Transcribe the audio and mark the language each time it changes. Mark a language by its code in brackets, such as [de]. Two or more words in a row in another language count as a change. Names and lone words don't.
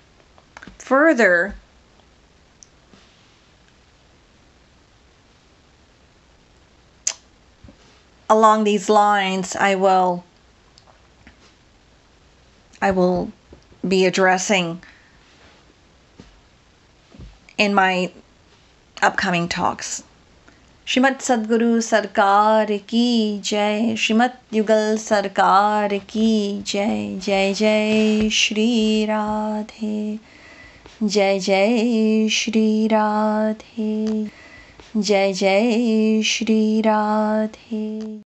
[en] Further, along these lines, I will be addressing in my upcoming talks. [hi] श्रीमद् सद्गुरु सरकार की जय, श्रीमद् युगल सरकार की जय, जय जय श्री राधे, जय जय श्री राधे, जय जय श्री राधे.